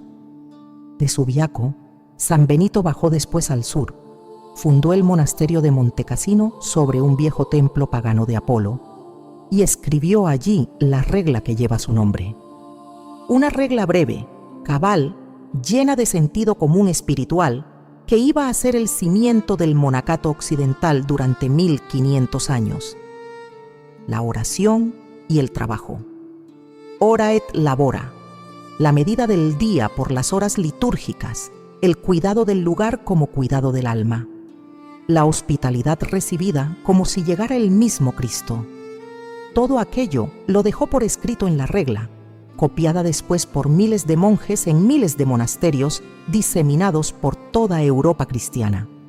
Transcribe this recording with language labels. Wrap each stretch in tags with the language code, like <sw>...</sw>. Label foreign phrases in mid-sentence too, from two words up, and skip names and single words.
<es>De Subiaco, San Benito bajó después al sur, fundó el monasterio de Montecassino sobre un viejo templo pagano de Apolo y escribió allí la regla que lleva su nombre. Una regla breve, cabal, llena de sentido común espiritual, que iba a ser el cimiento del monacato occidental durante 1500 años. La oración y el trabajo.</es> <la>Ora et labora.</la> <es>La medida del día por las horas litúrgicas, el cuidado del lugar como cuidado del alma, la hospitalidad recibida como si llegara el mismo Cristo. Todo aquello lo dejó por escrito en la regla, copiada después por miles de monjes en miles de monasterios diseminados por toda Europa cristiana.</es>